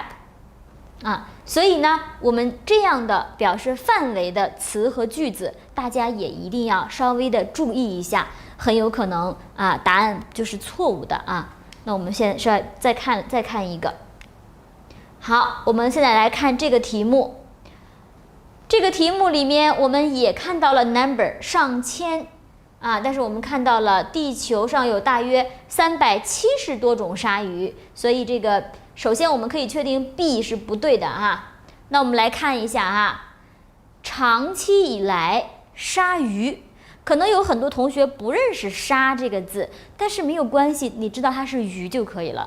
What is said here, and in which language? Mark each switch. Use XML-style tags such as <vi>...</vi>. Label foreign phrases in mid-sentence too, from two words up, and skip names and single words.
<zh>所以呢，我們這樣的表示範圍的詞和句子，大家也一定要稍微的注意一下，很有可能答案就是錯誤的啊。那我們現在再看一個。好，我們現在来看這個題目。這個題目裡面，我們也看到了 number 上千但是我們看到了地球上有大約370多種鯊魚，所以這個首先我們可以確定 B 是不對的那我們來看一下長期以來鯊魚，可能有很多同學不認識鯊這個字，但是沒有關係，你知道它是魚就可以了。</zh>